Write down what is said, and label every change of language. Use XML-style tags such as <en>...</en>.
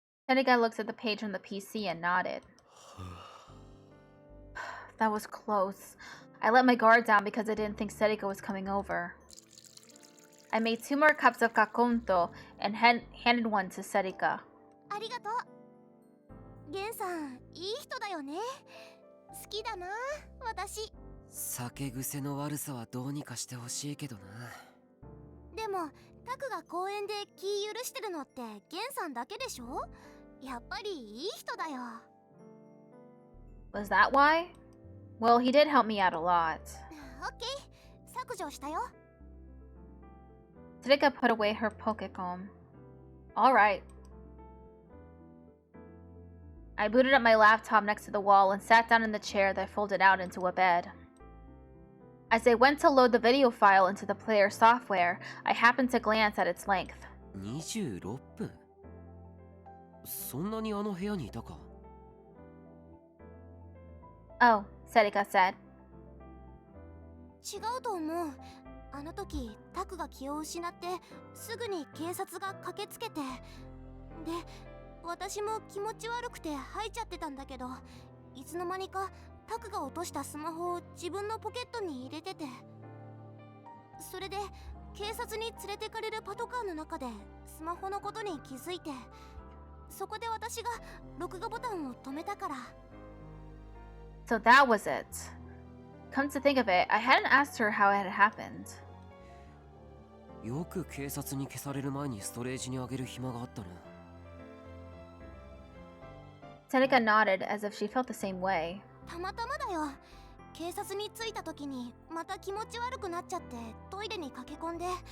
<en>Sedika looks at the page from the PC and nodded. That was close. I let my guard down because I didn't think Sedika was coming over. I made 2 more cups of kakonto and handed one to Sedika.</en> <ja>ありがとう。ゲンさん、いい人だよね。好きだな、私。酒癖の悪さはどうにかしてほしいけどな。でも、タクが公園で気許してるのってゲンさんだけでしょ？やっぱりいい人だよ。</ja> <en>Was that why? Well, he did help me out a lot.</en> <ja>オッケー、削除したよ。</ja> <en>Sedika put away her Pokecomb. Alright. I booted up my laptop next to the wall and sat down in the chair that folded out into a bed. As I went to load the video file into the player software, I happened to glance at its length.</en> <ja>26分? そんなにあの部屋にいたか?</ja> <en>Oh, Sedika said.</en> <ja>違うと思う。あの時、タクが気を失って、すぐに警察が駆けつけて。で、私も気持ち悪くて吐いちゃってたんだけど、いつの間にかタクが落としたスマホを自分のポケットに入れてて、それで警察に連れてかれるパトカーの中でスマホのことに気づいて、そこで私が録画ボタンを止めたから。</ja> <en>So that was it. Come to think of it, I hadn't asked her how it had happened.</en> <ja>よく警察に消される前にストレージにあげる暇があったな。</ja> <en>Seneca nodded as if she felt the same way.</en> <ja>たまたまだよ。警察に着いた時にまた気持ち悪くなっちゃってトイレに駆け込んで。</ja>